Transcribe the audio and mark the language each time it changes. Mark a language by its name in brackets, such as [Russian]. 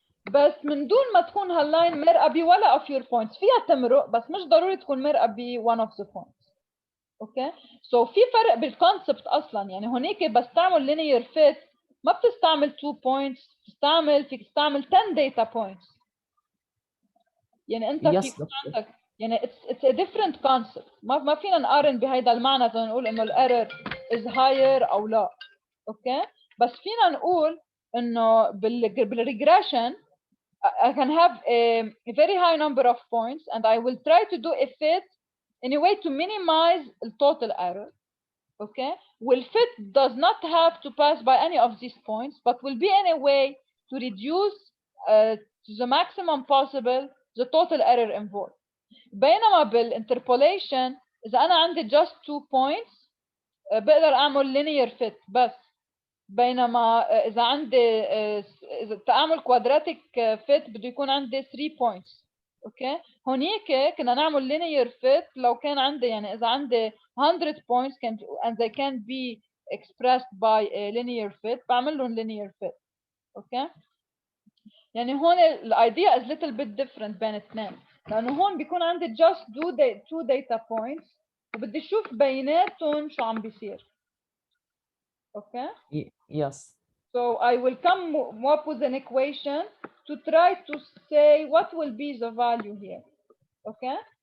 [Arabic] بس من دون ما تكون هاللاين مرقه بولا [English] of your points، [Arabic] فيها تمرق بس مش ضروري تكون مرقه ب [English] one of the points. [Arabic] اوكي سو في فرق بالكونسبت اصلا. يعني هونيك بس تعمل linear fit ما بتستعمل 2 points، فيك تستعمل 10 data points. يعني انت [English] Yes, [Arabic] في [English] doctor. [Arabic] عندك يعني [English] it's a different concept. [Arabic] ما فينا نقارن بهيدا المعنى تنقول انه الايرور is higher او لا. [English] okay [Arabic] بس فينا نقول انه بالريجريشن [English] I can have a very high number of points and I will try to do a fit in a way to minimize the total error. Okay, will fit does not have to pass by any of these points, but will be in a way to reduce to the maximum possible the total error involved. [Arabic] بينما بالinterpolation إذا أنا عندي [English] just 2 points [Arabic] بقدر أعمل linear fit بس. بينما إذا عندي إذا تعمل quadratic fit بده يكون عندي 3 points. اوكي هونيك كنا نعمل linear fit لو كان عندي يعني اذا عندي 100 points [English] can and they can be expressed by a linear fit [Arabic] بعمل لهم linear fit. اوكي يعني هون الايديا [English] is little bit different [Arabic] بين الاثنين، لانه هون بيكون عندي [English] just two data points [Arabic] وبدي اشوف بيناتهم شو عم بيصير. اوكي [English] Yes. So I will come up with an equation to try to say what will be the value here. Okay.